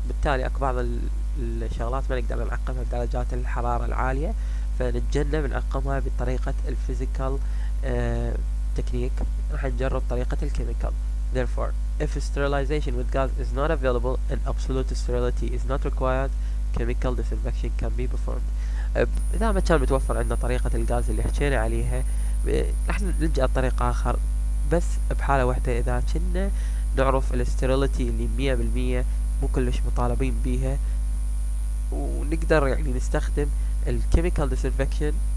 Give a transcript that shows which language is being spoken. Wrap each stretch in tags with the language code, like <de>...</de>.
<ar>بالتالي اكو بعض الشغلات ما نقدر نعقمها بدرجات الحرارة العالية، فنتجنب نعقمها بطريقة الفيزيكال تكنيك. راح نجرب طريقة الكيميكال.</ar> <en>Therefore, if sterilization with gas is not available and absolute sterility is not required, chemical disinfection can be performed.</en> <ar>إذا ما كان متوفر عندنا طريقة الغاز اللي حكينا عليها، راح نلجأ لطريقة آخر، بس بحالة واحدة إذا كنا نعرف الستيريليتي اللي 100% مو كلش مطالبين بيها، ونقدر يعني نستخدم الكيميكال ديسانفكشن.</ar>